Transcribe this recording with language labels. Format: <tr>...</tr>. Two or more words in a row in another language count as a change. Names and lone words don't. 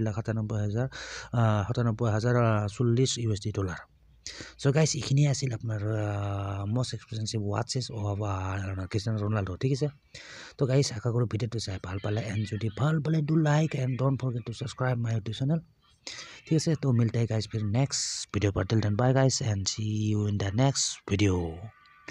<en>$4,97,040</en> <as>চ' গাইজ এইখিনিয়ে আছিল আপোনাৰ</as> <en>most expensive watches ক্ৰিষ্টিয়ানো ৰনাল্ডো</en> <as>ঠিক আছে তো গাইজ আশা কৰোঁ ভিডিঅ'টো চাই ভাল পালে</as> <en>এণ্ড যদি ভাল পালে do like and don't forget to subscribe my YouTube channel</en> <as>ঠিক আছে তো</as> <hi>मिलते हैं गाइस फिर नेक्स्ट वीडियो पर</hi> <en>till then bye guys and see you in the next video</en>